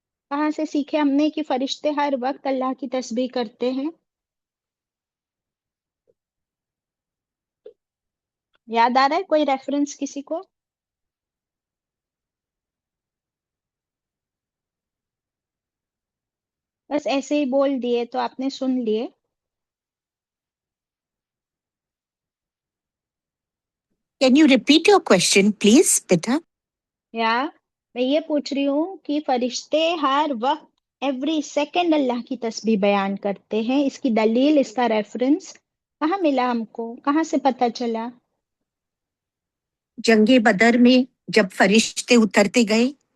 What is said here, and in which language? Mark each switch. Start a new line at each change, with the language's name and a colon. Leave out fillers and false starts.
Urdu: کہاں سے سیکھے ہم نے کہ فرشتے ہر وقت اللہ کی تسبیح کرتے ہیں؟ یاد آ رہا ہے کوئی ریفرنس کسی کو؟ بس ایسے ہی بول دیے تو آپ نے سن لیے۔
English: Can you repeat your question, please,
Urdu: بیٹا؟ یا میں یہ پوچھ رہی ہوں کہ فرشتے ہر وقت ایوری سیکنڈ اللہ کی تسبیح بیان کرتے ہیں، اس کی دلیل، اس کا ریفرنس کہاں ملا ہم کو؟ کہاں سے پتہ چلا؟ جنگ بدر میں جب فرشتے اترتے گئے،